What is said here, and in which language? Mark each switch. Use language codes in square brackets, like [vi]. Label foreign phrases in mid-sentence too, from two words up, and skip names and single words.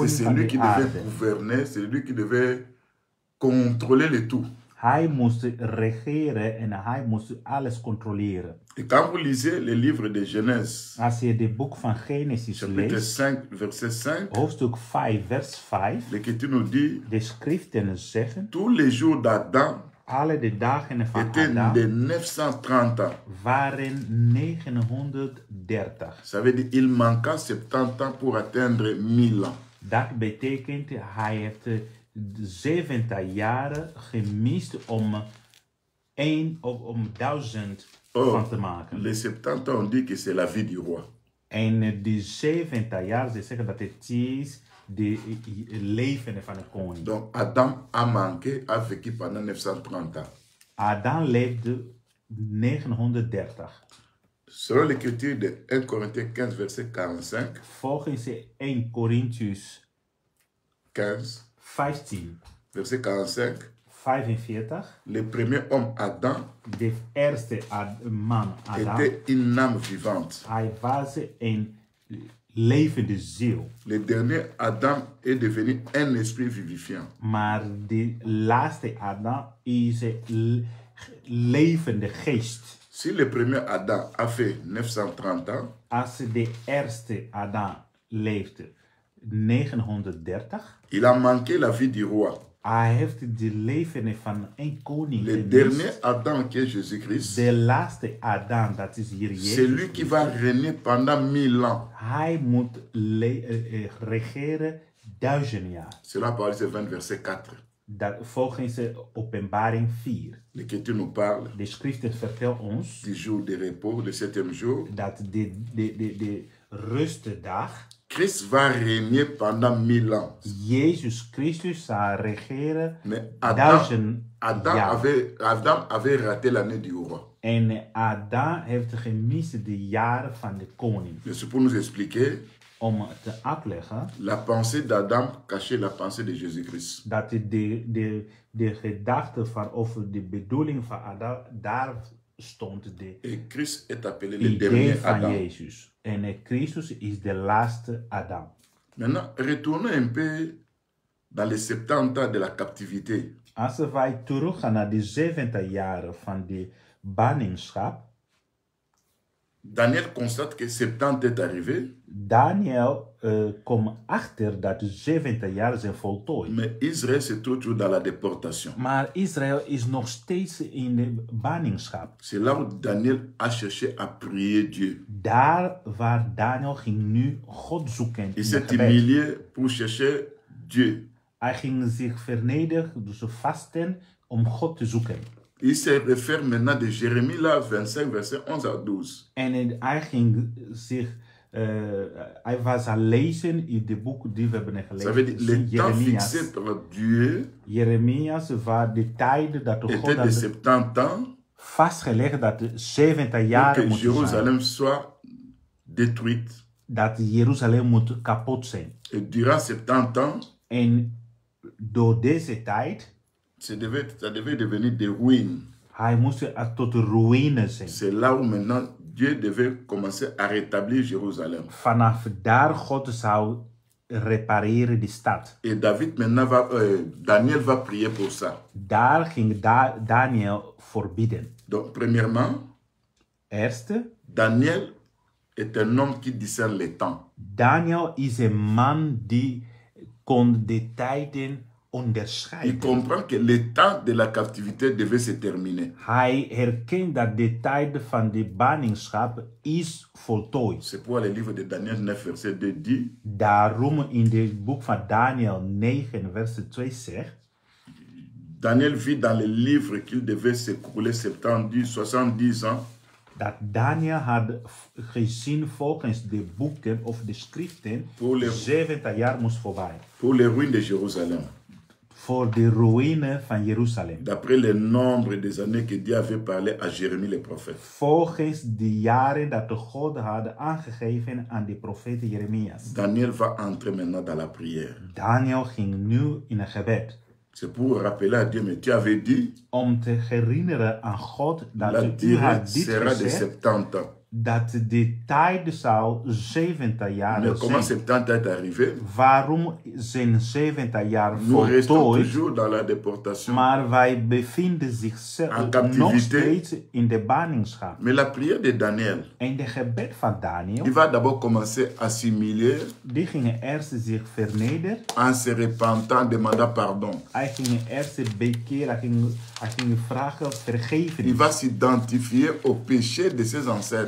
[nl] koning [fr] c'est [nl] van [fr] lui [nl] de [fr] qui devait [nl] aarde. [fr] gouverner, c'est lui qui devait contrôler le tout. [nl] Hij moest regeren en hij moest alles controleren. [fr] Et quand vous lisez les livres de Genèse, [nl] Als je het boek van Genesis [fr] chapitre [nl] leest, [fr] 5, verset 5, [nl] hoofdstuk 5, vers 5, [fr] l'Écriture nous dit, [nl] de schriften zeggen, [fr] tous les jours d'Adam [nl] alle de dagen van [fr] étaient [nl] Adam [fr] de 930 ans. [nl] waren 930. [fr] Ça veut dire qu'il manqua 70 ans pour atteindre 1000 ans. [nl] Dat betekent, hij heeft 70 jaren gemist om 1000 van te maken. [fr] Les 70 ans, on dit que c'est la vie du roi. [nl] En die 70 jaar, ze zeggen dat het is de leven van een koning. [fr] Donc Adam a manqué, a vécu pendant 930 ans. [nl] Adam leefde 930. [fr] Selon l'écriture de 1 Corinthiens 15, verset 45, [nl] Volgens 1 Korintiërs 15, 15, [fr] verset 45, [nl] 45, [fr] le premier homme Adam [nl] de eerste man Adam, [fr] était une âme vivante. [nl] hij was een levende ziel. [fr] Le dernier Adam est devenu un esprit vivifiant. [nl] Maar de laatste Adam is een levende geest. [fr] Si le premier Adam a fait 930 ans, [nl] Als de eerste Adam leefde 930, [fr] il a manqué la vie du roi. [nl] hij heeft de leven van een koning [fr] Le [nl] gemist. [fr] dernier Adam qui est Jésus-Christ, [nl] De laatste Adam, dat is hier [fr] c'est [nl] Jezus. [fr] lui qui va régner pendant 1000 ans. [nl] Hij moet regeren 1000 jaar. [fr] Cela parle de 20 verset 4. [nl] Dat, volgens Openbaring 4. [fr] L'Écriture nous parle [nl] De schriften vertelt ons [fr] du jour de repos, le 7e jour. [nl] dat de rustdag, [fr] Christ va régner pendant 1000 ans. [nl] Jezus Christus zal regeren [fr] Mais [nl] 1000 [fr] Adam [nl] jaar. [fr] avait raté l'année du roi. [nl] En Adam heeft gemist de jaren van de koning. [fr] C'est pour nous expliquer [nl] Om te uitleggen [fr] la pensée d'Adam cachait la pensée de Jésus-Christ. [nl] dat de gedachte van, of de bedoeling van Adam, daar stond de [fr] Et Christ est appelé le [nl] idee [fr] dernier [nl] van [fr] Adam. [nl] Jezus. En Christus is de laatste Adam. [fr] Maintenant, retournons un peu dans les 70 ans de la captivité. [nl] Als wij teruggaan naar de 70 jaren van de ballingschap, [fr] Daniel constate que 70 est arrivé, [nl] Daniel komt achter dat de 70 jaar zijn voltooid. [fr] mais Israël se trouve toujours dans la déportation. [nl] Maar Israël is nog steeds in de ballingschap. [fr] C'est là où Daniel a cherché à prier Dieu. [nl] Daar waar Daniel ging nu God zoeken. [fr] Il [nl] in [fr] s'est [nl] het gebed. [fr] humilié pour chercher Dieu. [nl] Hij ging zich vernederen, dus vasten om God te zoeken. [fr] Il se réfère maintenant de Jérémie là, 25, verset 11 à 12. [nl] En hij ging zich, hij was aan lezen in de boek die we hebben [fr] Ça veut dire [nl] gelezen. [fr] le temps fixé par Dieu [nl] Jeremias waar de tijden dat de God [fr] était de [nl] had [fr] 70 ans [nl] vastgelegd dat de 70 [fr] pour [nl] jaar [fr] que [nl] moet zijn. [fr] Jérusalem soit détruite. [nl] Dat Jeruzalem moet kapot zijn. [fr] Et durant 70 ans, [nl] En door deze tijd, [fr] ça devait devenir des ruines. [nl] hij moest tot ruïne zijn. [fr] C'est là où maintenant Dieu devait commencer à rétablir Jérusalem. [nl] Vanaf daar God zou repareren die stad. [fr] Et David maintenant Daniel va prier pour ça. [nl] Daar ging Daniel voor bidden. [fr] Donc, premièrement, [nl] Eerste, [fr] Daniel est un homme qui discerne les temps. [nl] Daniel is een man die kon de tijden [fr] Il [nl] onderscheiden. [fr] comprend que le temps de la captivité devait se terminer. [nl] Hij herkent dat de tijd van de ballingschap is voltooid. [fr] C'est pourquoi le livre de Daniel 9, verset 2 dit, [nl] Daarom in het boek van Daniel 9, vers 2 zegt, [fr] Daniel vit dans le livre qu'il devait s'écouler 70 ans. [nl] dat Daniel had gezien volgens de boeken of de schriften, 70 jaar moest voorbij. [fr] Pour les ruines de Jérusalem. [nl] Voor de ruïne van Jeruzalem. [fr] D'après le nombre des années que Dieu avait parlé à Jérémie le prophète. [nl] Volgens de jaren dat de God had aangegeven aan de profeet Jeremias. [fr] Daniel va entrer maintenant dans la prière. [nl] Daniel ging nu in een gebed. [fr] C'est pour rappeler à Dieu, mais tu avais dit, [nl] Om te herinneren aan God [fr] la [nl] dat u [fr] durée [nl] had dit [fr] sera de [nl] gezegd, [fr] 70 ans. [nl] dat de tijd zou 70 jaar [fr] Mais comment [nl] zijn. [fr] 70 est arrivé? [nl] Waarom zijn 70 jaar [fr] Nous restons [nl] voltooid? [fr] toujours dans la déportation. [nl] Maar wij bevinden zich [fr] En captivité. [nl] nog steeds in de ballingschap. [fr] Mais la prière de Daniel, [nl] En de gebed van Daniel, [fr] il va d'abord commencer à assimiler [nl] die gingen eerst zich vernederen. [fr] en se repentant, demandant pardon. [nl] Hij ging eerst bekeren, hij ging vragen [fr] Il [nl] vergeven. [fr] va s'identifier au péché de ses ancêtres.